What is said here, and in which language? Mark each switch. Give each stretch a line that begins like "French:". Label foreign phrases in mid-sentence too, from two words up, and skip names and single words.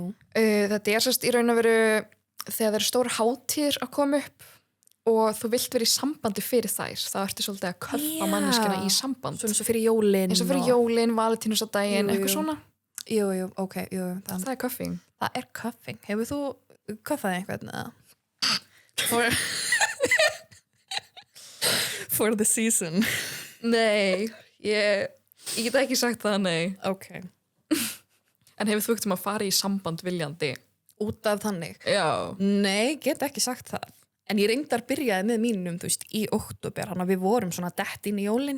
Icelandic: Þetta er sérst í raun að veru þegar það eru stóra hátíðir að koma upp og þú vilt vera í sambandi fyrir þær, þá ertu svolítið að köffa manneskina í samband. Svona eins og fyrir jólin. Eins og fyrir jólin, valentínusardaginn, eitthvað svona. Jú, ok, jú. Það er cuffing. Það er cuffing. Hefur þú köffaði einhvern eða?
English: For the season.
Icelandic: Nei, ég get ekki sagt það, nei. Ok. En hefur þú ekkert að fara í samband viljandi? Út af þannig? Já. Nei, get ekki sagt það. En ég reyndar byrjaði með mínum, þú veist, í október, hann að við vorum svona dett inn í jólin.